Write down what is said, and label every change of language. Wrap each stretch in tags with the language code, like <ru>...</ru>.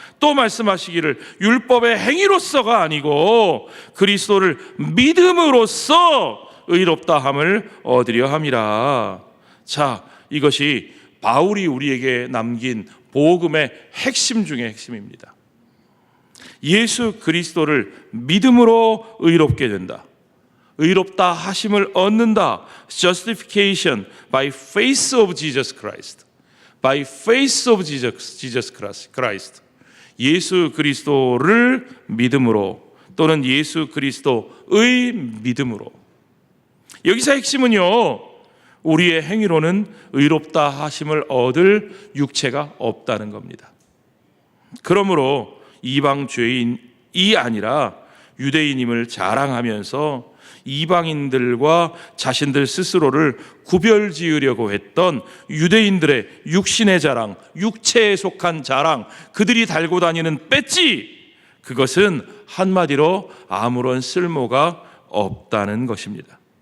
<ko>또 말씀하시기를 율법의 행위로서가 아니고 그리스도를 믿음으로써 의롭다함을 얻으려 함이라. 자, 이것이 바울이 우리에게 남긴 복음의 핵심 중의 핵심입니다. 예수 그리스도를 믿음으로 의롭게 된다. 의롭다 하심을 얻는다.</ko> <en>Justification by faith of Jesus Christ. By faith of Jesus Christ.</en> <ko>예수 그리스도를 믿음으로 또는 예수 그리스도의 믿음으로. 여기서 핵심은요, 우리의 행위로는 의롭다 하심을 얻을 육체가 없다는 겁니다. 그러므로 이방 죄인이 아니라 유대인임을 자랑하면서 이방인들과 자신들 스스로를 구별지으려고 했던 유대인들의 육신의 자랑, 육체에 속한 자랑, 그들이 달고 다니는 배지, 그것은 한마디로 아무런 쓸모가 없다는 것입니다.</ko>